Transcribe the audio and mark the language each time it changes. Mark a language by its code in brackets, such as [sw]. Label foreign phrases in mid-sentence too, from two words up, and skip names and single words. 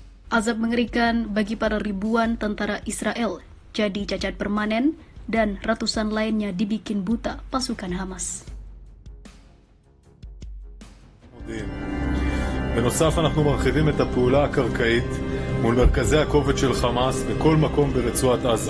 [id] Azab mengerikan bagi para ribuan tentara Israel jadi cacat permanen dan ratusan lainnya dibikin buta pasukan Hamas. [he] בנוסף אנחנו מרחיבים את הפעולה הקרקעית מול מרכזי הכובד של חמאס בכל מקום ברצועת עזה.